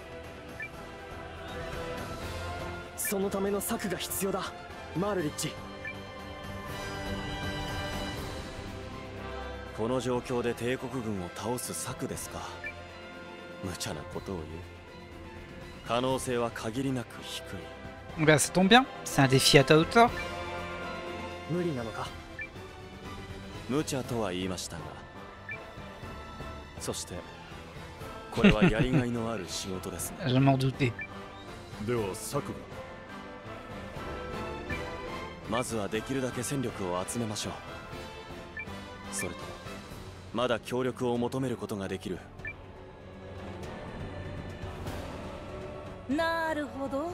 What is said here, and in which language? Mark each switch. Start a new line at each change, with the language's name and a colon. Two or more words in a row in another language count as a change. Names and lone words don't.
Japanese: そのための策が必要だ、マールリッチ。この状況で帝国軍を倒す策ですか。無茶なことを言う。可能性は限りなく低い。
French: Ben, ça tombe bien, c'est un défi à ta hauteur.
Japanese: 無理なのか。無茶とは言いましたが、そしてこれはやりがいのある仕事ですね。
French: Je m'en doutais.
Japanese: では策が。まずはできるだけ戦力を集めましょう。それとまだ協力を求めることができる。なるほど。